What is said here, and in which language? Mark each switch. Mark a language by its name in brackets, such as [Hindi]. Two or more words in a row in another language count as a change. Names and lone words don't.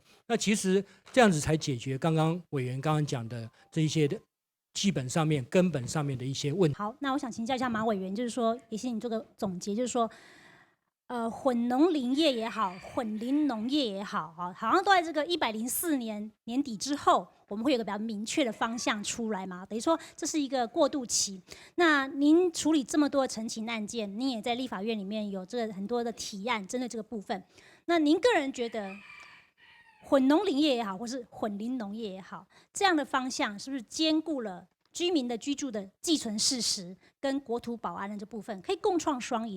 [Chinese] 那其實這樣子才解決剛剛委員剛剛講的這一些的基本上面、根本上面的一些問題。好，那我想請教一下馬委員，就是說，也請你做個總結，就是說，混農林業也好，混林農業也好，好像都在這個104年年底之後，我們會有個比較明確的方向出來嘛？等於說這是一個過渡期。那您處理這麼多的陳情案件，您也在立法院裡面有這個很多的提案針對這個部分。那您個人覺得，混農林業也好，或是混林農業也好，這樣的方向是不是兼顧了居民的居住的寄存事實跟國土保安的這部分，可以共創雙贏？